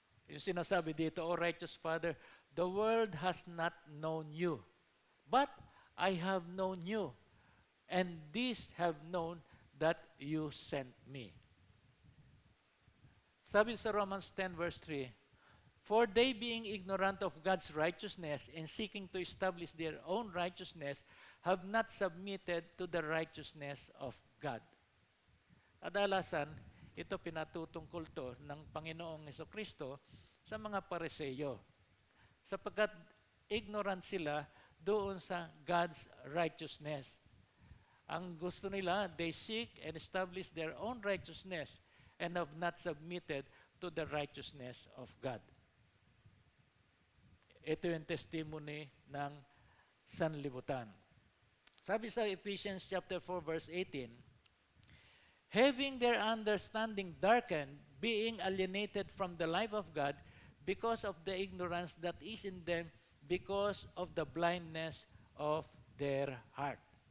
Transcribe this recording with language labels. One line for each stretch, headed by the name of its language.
English: Yung sinasabi dito, O righteous Father, the world has not known you, but I have known you, and these have known that you sent me. Sabi sa Romans 10 verse 3, for they being ignorant of God's righteousness and seeking to establish their own righteousness have not submitted to the righteousness of God.
Filipino: Kadalasan, ito pinatutungkol to ng Panginoong Hesukristo sa mga Pareseyo. Sapagkat ignorant sila doon sa God's righteousness.
English: Ang gusto nila, they seek and establish their own righteousness and have not submitted to the righteousness of God.
Filipino: Ito yung testimony ng sanlibutan.
English: Sabi sa Ephesians chapter 4 verse 18, having their understanding darkened, being alienated from the life of God because of the ignorance that is in them because of the blindness of their heart.